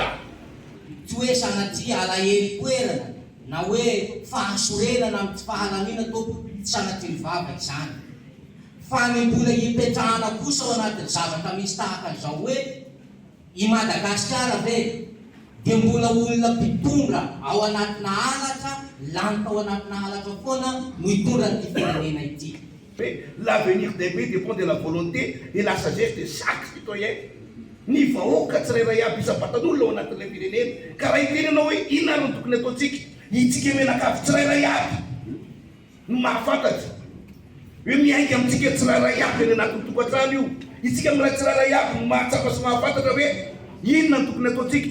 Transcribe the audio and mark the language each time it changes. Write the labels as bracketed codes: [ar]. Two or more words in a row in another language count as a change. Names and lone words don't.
[mg] Tsy hoe sanatria alahelo toerana na hoe fahasorenana amin'ny tsy fahalalina tompoko sanatria ny vava izany. Fa ny mbola hipetrahana kosa ao anatin'ny zavatra misy tahaka izao hoe i Madagasikara ve dia mbola olona mpitondra ao anatina halatra, lanitra ao anatina halatra foana no hitondra ny firenena ity. [fr] L'avenir des pays dépend de la volonté et la sagesse de chaque citoyen. [mg] Ny vahoaka tsirairay aby isa-batan'olona ao anatin'ilay firenena. Ka raha itenenao hoe inona no tokony ataontsika, itsika menakavy tsirairay aby no mahafantatra hoe miainga amintsika tsirairay aby any anatin'ny tokantrano io. Itsika amin'ilay tsirairay aby no mahatsapa sy mahafantatra hoe inona no tokony ataontsika.